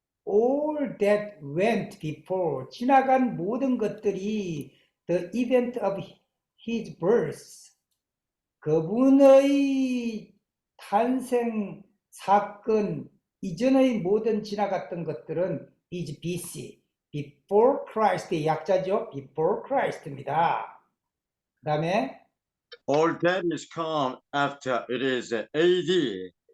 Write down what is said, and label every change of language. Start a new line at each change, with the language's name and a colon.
English: All that went before,
Korean: 지나간 모든 것들이
English: the event of his birth.
Korean: 그분의 탄생 사건 이전의 모든 지나갔던 것들은
English: is BC, before Christ
Korean: 의 약자죠.
English: before Christ입니다.
Korean: 그 다음에
English: All that is come after it is AD,